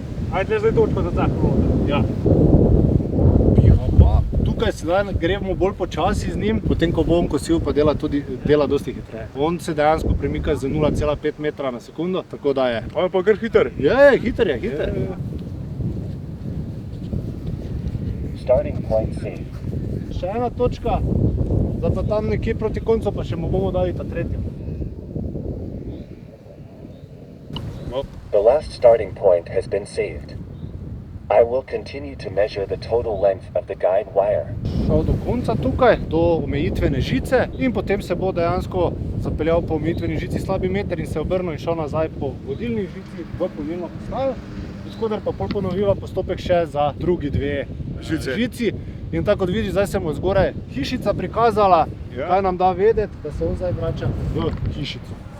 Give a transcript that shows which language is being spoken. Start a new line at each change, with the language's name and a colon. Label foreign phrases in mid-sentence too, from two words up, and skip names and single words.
Slovenian: Ajde, zdaj točko za tako. Ja. Pa tukaj sedaj gremo bolj počasi z njim, potem ko bo on kosil, pa dela dosti hitreje. On se dejansko premika z 0,5 metra na sekundo, tako da je. On je pa kar hiter. Je, hiter je.
English: Starting point saved.
Slovenian: Še ena točka, da pa tam nekje proti koncu pa še mu bomo dali ta tretjo.
English: The last starting point has been saved. I will continue to measure the total length of the guide wire.
Slovenian: Šel do konca tukaj, do omejitvene žice in potem se bo dejansko zapeljal po omejitveni žici slabi meter in se obrnil in šel nazaj po vodilni žici v polnilno postajo. Skoder pa pol ponoviva postopek še za drugi dve žici. In tako kot vidiš, zdaj se mu zgoraj hišica prikazala, kaj nam da vedeti, da se on zdaj vrača v hišico.